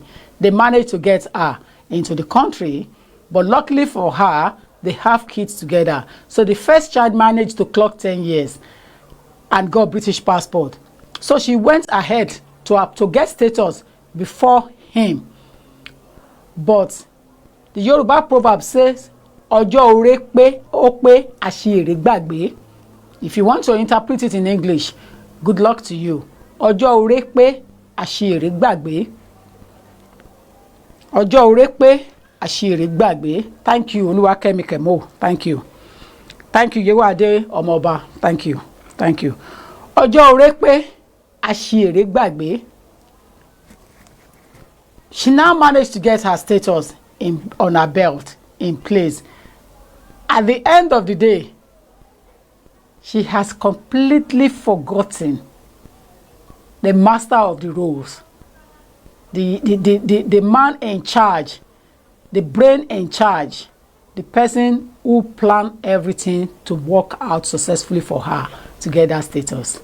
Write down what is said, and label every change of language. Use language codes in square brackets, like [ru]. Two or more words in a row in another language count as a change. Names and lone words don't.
[en] They managed to get her into the country, but luckily for her, they have kids together. So the first child managed to clock 10 years and got British passport. So she went ahead to get status before him. But the Yoruba proverb says, [yo] Ọjọ́ orí pé ó pé àṣírí gbàgbé. [en] If you want to interpret it in English, good luck to you. [yo] Ọjọ́ orí pé àṣírí gbàgbé. Ọjọ́ orí pé àṣírí gbàgbé. [en] Thank you Olúwakẹ́mi Kẹ́mọ́. Thank you. Thank you Yewade Ọmọọba. Thank you. Thank you. [yo] Ọjọ́ orí pé àṣírí gbàgbé. [en] She now managed to get her status on her belt in place. At the end of the day, she has completely forgotten the master of the roles, the man in charge, the brain in charge, the person who planned everything to work out successfully for her to get that status.